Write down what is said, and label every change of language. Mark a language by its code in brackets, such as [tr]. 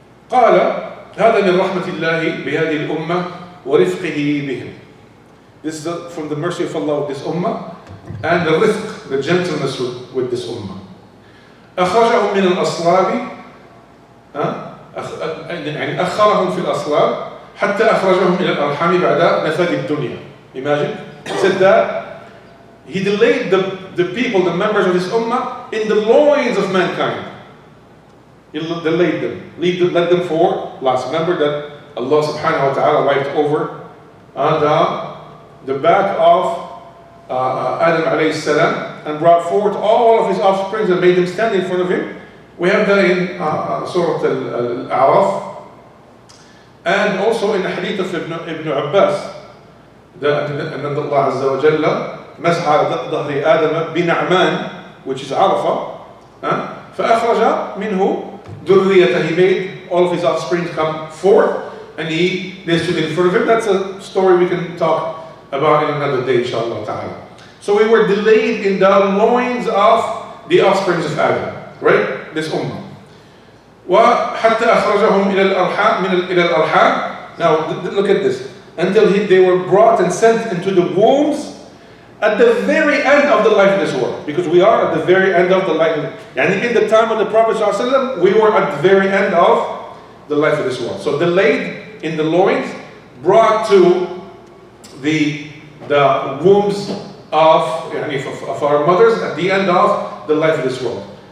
[ar] قال هذا من رحمة الله بهذه الأمة ورفقه بهم. [en] This is from the mercy of Allah with this ummah, and the rifq, the gentleness with this ummah. [ar] أخرجهم من الأصلاب يعني أخرهم في الأصلاب حتى أخرجهم إلى الأرحام بعد نفاد الدنيا. [en] Imagine, he said that He delayed the people, the members of His ummah, in the loins of mankind. He delayed them, led them for last. Remember that Allah subhanahu wa ta'ala wiped over the back of Adam alayhi salam and brought forth all of his offspring and made them stand in front of him. We have that in Surah Al-A'raf, and also in the hadith of Ibn Abbas, that Allah Azza wa Jalla [ar] مسح على ظهر آدم بنعمان, [en] which is Arafah, [ar] فأخرج منه ذريته. [en] He made all of his offspring come forth, and they stood in front of him. That's a story we can talk about in another day, inshallah ta'ala. So we were delayed in the loins of the offspring of Adam, right? This ummah. [ar] وحتى أخرجهم إلى الأرحام. [en] Now look at this. Until they were brought and sent into the wombs at the very end of the life of this world. Because we are at the very end of the life. And in the time of the Prophet ﷺ, we were at the very end of the life of this world. So delayed in the loins, brought to the wombs of our mothers at the end of the life of this world.